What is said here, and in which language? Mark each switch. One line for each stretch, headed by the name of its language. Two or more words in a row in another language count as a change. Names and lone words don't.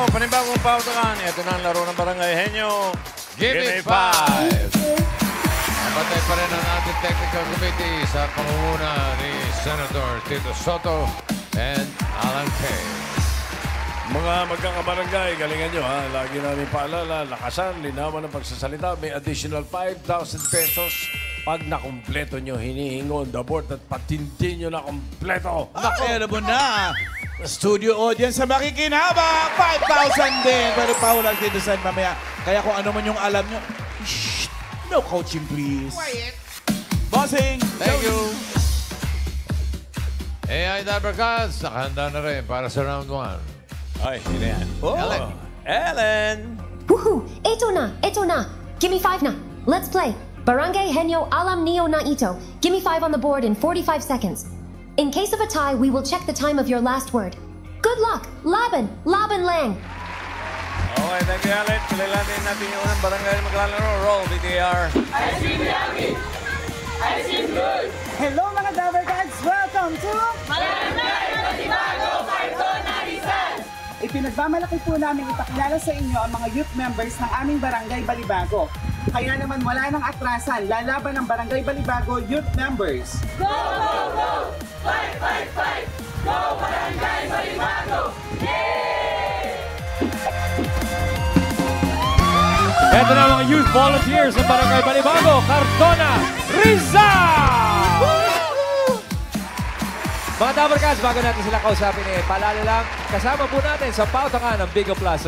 Filipino: bagong pautakan. Ito na ang laro ng Barangay Henyo.
English: Give me 5!
Filipino: Napatay pa rin ang ating
English: technical committee
Filipino: sa pangunguna ni Senator Tito Soto and Alan Kay. Mga magkakabarangay, galingan nyo ha. Lagi namin paalala, lakasan, linawan ng pagsasalita. May additional 5,000 pesos pag nakumpleto nyo hinihingo
English: on the board
Filipino: at patindi nyo na kumpleto. Naku, alam mo na. Studio audience sa makikinaba. 5,000 din. Pero paulan dito sa mamaya. Kaya kung ano man yung alam nyo,
English: shh, no coaching please. Quiet.
Filipino: Bossing.
English: Thank you.
Filipino: AI Dabarcaz, nakahanda na rin para sa round 1. Ay, sino yan? Oh. Ellen. Ellen! Woohoo! Ito na.
English: Give me 5 na. Let's play.
Filipino: Barangay Henyo Alam Neo na ito.
English: Give me 5 on the board in 45 seconds. In case of a tie, we will check the time of your last word. Good luck!
Filipino: Laban! Laban lang!
English: Okay, thank you, Ellen.
Filipino: Kilalanin natin yung unang barangay na maglalaro.
English: Roll, BTR. I seem happy. I seem good. Hello mga Dabarcads! Welcome to Barangay Balibago, Cardona, Rizal.
Filipino: Ipinagmamalaki po namin ipakilala sa inyo ang mga
English: youth members
Filipino: ng aming Barangay Balibago. Kaya naman wala nang atrasan, lalaban ng Barangay Balibago
English: youth members. Go, go, go! Fight, fight, fight! Go, Barangay Balibago!
Filipino: Ito na mga
English: youth volunteers
Filipino: ng Barangay Balibago, Cardona, Rizal! Mga Dabarcaz, bago natin sila kausapin paalala lang, kasama po natin sa pautangan ng Bigo Plus.